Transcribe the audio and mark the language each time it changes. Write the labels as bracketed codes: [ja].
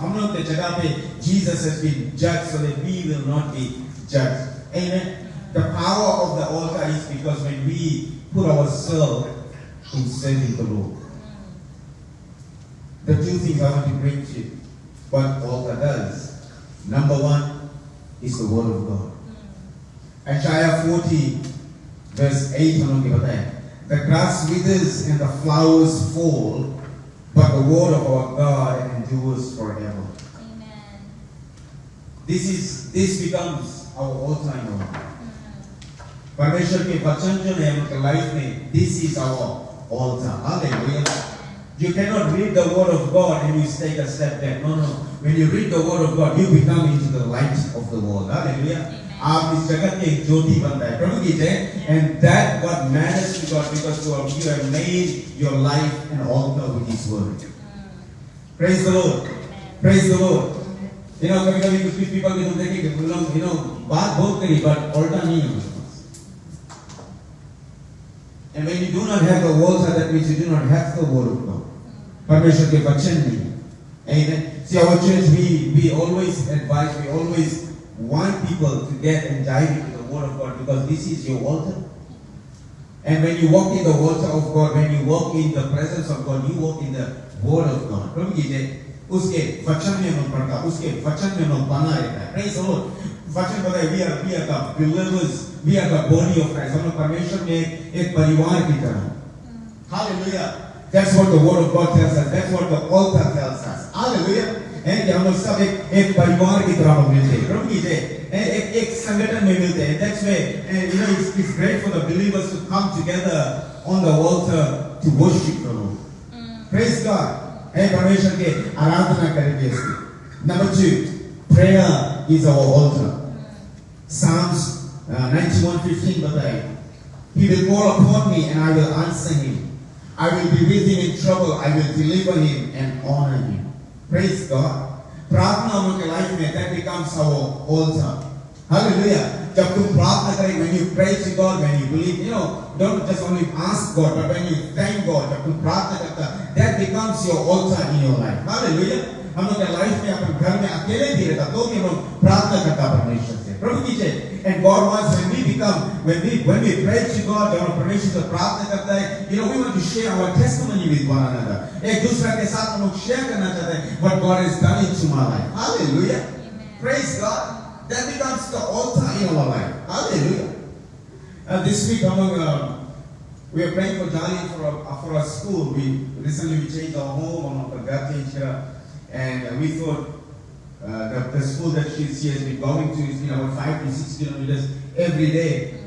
[hi] हम लोग के जगह पे [en] Jesus has been judged so that we will not be judged. Amen. The power of the altar is because when we put ourselves in serving the Lord. The two things I want to bring to you, what altar does. Number one is the word of God. [hi] Isaiah 40 verse 8 हम लोग के बताया. [en] The grass withers and the flowers fall, but the word of our God endures forever. Amen. This becomes our altar in our life. [hi] परमेश्वर के वचन जो है उनके लाइफ में, [en] this is our altar. Hallelujah. You cannot read the word of God and you take a step back. No. When you read the word of God, you become into the light of the world. Hallelujah. [hi] आप इस जगत के एक ज्योति बन रहे हैं. प्रभु की जय. [en] And that what matters to God because you have made your life an altar with His word. Praise the Lord. Praise the Lord. [hi] You know, कभी-कभी कुछ people के तुम देखेंगे, you know, बात बहुत करी but altar नहीं है. [en] And when you do not have the altar, that means you do not have the word of God. [hi] परमेश्वर के वचन नहीं. Amen. [en] See, our church, we always advise, we always want people to get and dive into the word of God because this is your altar. And when you walk in the altar of God, when you walk in the presence of God, you walk in the word of God. [hi] प्रभु की जय. उसके वचन में हम पढ़ता, उसके वचन में हम बना रहता है. [en] Praise the Lord. [hi] वचन बताए, [en] we are the believers, we are the body of Christ. [hi] हम लोग परमेश्वर में एक परिवार की तरह. [en] Hallelujah. That's what the word of God tells us. That's what the altar tells us. Hallelujah. [hi] And हम लोग सब एक परिवार की तरह हम मिलते हैं. प्रभु की जय. एक संगठन में मिलते हैं. [en] That's why you know it's great for the believers to come together on the altar to worship the Lord. Praise God. [hi] परमेश्वर के आराधना करेंगे इसकी. [en] Number 2, prayer is our altar. Psalms 91:15 बताए. He will call upon me and I will answer him. I will be with him in trouble. I will deliver him and honor him. Praise God. [hi] प्रार्थना हम लोग के life में [en] that becomes our altar. Hallelujah. [hi] जब तुम प्रार्थना करें, [en] when you pray to God, when you believe, you know, don't just only ask God, but when you thank God, [hi] जब तुम प्रार्थना करता, [en] that becomes your altar in your life. Hallelujah. [hi] हम लोग के लाइफ में अपने घर में अकेले भी रहता, तो भी हम लोग प्रार्थना करता परमेश्वर से. प्रभु की जय. [en] And God wants when we pray to God, [hi] जब हम परमेश्वर से प्रार्थना करता है, [en] you know, we want to share our testimony with one another. [hi] एक दूसरे के साथ हम लोग share करना चाहते हैं [en] what God has done into my life. Hallelujah. Praise God. That becomes the altar in our life. Hallelujah. This week, we are praying for Jali for our school. We recently changed our home, our God changed here, and we thought the school that she has been going to is about 5 to 6 kilometers every day.